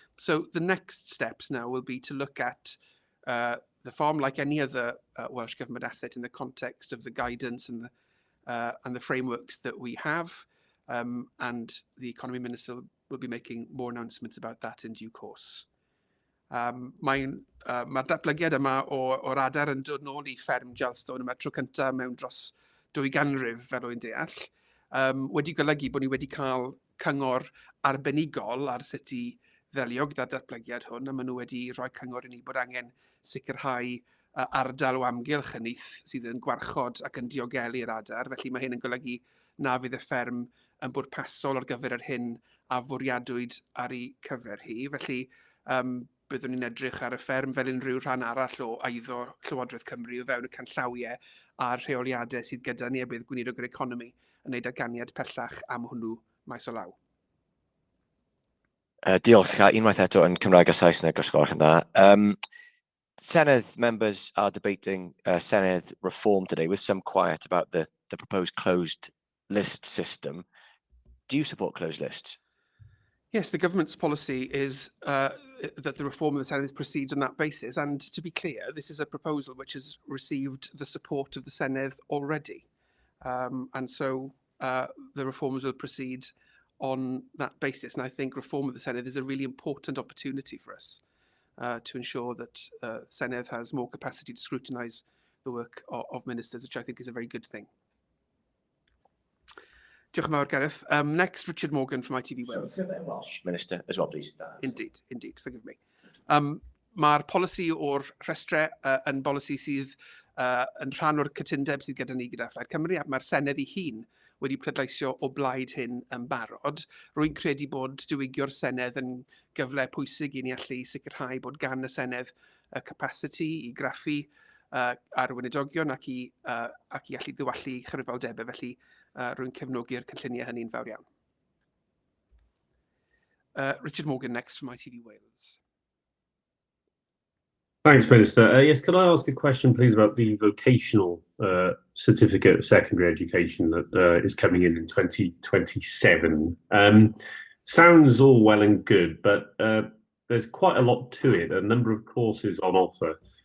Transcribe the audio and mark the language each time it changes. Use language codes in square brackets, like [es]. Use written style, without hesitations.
[en] So the next steps now will be to look at the farm like any other Welsh Government asset in the context of the guidance and the frameworks that we have, and the Economy Minister will be making more announcements about that in due course. [cy] Mae'r datblygiad yma o'r adar yn dod nôl i fferm Gylston yma tro cyntaf mewn dros 2 ganrif fel o'n deall, wedi golygu bod ni wedi cael cyngor arbenigol ar sut i ddelio gyda'r datblygiad hwn, a maen nhw wedi rhoi cyngor i ni bod angen sicrhau ardal o amgylch y nyth sydd yn gwarchod ac yn diogelu'r adar. Felly mae hyn yn golygu na fydd y fferm yn bwrpasol ar gyfer yr hyn a fwriadwyd ar ei cyfer hi. Felly byddwn ni'n edrych ar y fferm fel unrhyw rhan arall o eiddo Llywodraeth Cymru o fewn y canllawiau a'r rheoliadau sydd gyda ni, a bydd Gweinidog Economy yn gwneud arganiad pellach am hwnnw maes o law. Diolch. Unwaith eto yn Cymraeg a Saesneg os gwelwch yn dda. [en] Senedd members are debating Senedd reform today with some quiet about the proposed closed list system. Do you support closed lists? Yes, the government's policy is that the reform of the Senedd proceeds on that basis. And to be clear, this is a proposal which has received the support of the Senedd already. And so the reforms will proceed on that basis. And I think reform of the Senedd is a really important opportunity for us to ensure that Senedd has more capacity to scrutinise the work of ministers, which I think is a very good thing. [cy] Diolch yn fawr, [en] Gareth. Next, Richard Morgan from ITV Wales. Welsh Minister as well, please. Indeed, forgive me. [cy] Mae'r polisi o'r rhestrau yn bolisi sydd yn rhan o'r cytundeb sydd gyda ni gyda Phlaid Cymru, a mae'r Senedd ei hun wedi pleidleisio o blaid hyn yn barod. Rwy'n credu bod diwygio'r Senedd yn gyfle pwysig i ni allu sicrhau bod gan y Senedd y capacity i graffu ar weinidogion ac i allu dywallu chyfrifoldebau, felly rwy'n cefnogi'r cynlluniau hynny'n fawr iawn. [en] Richard Morgan next from ITV Wales. Thanks, Minister. Yes, could I ask a question, please, about the vocational certificate of secondary education that is coming in 2027? Sounds all well and good, but there's quite a lot to it, a number of courses on offer.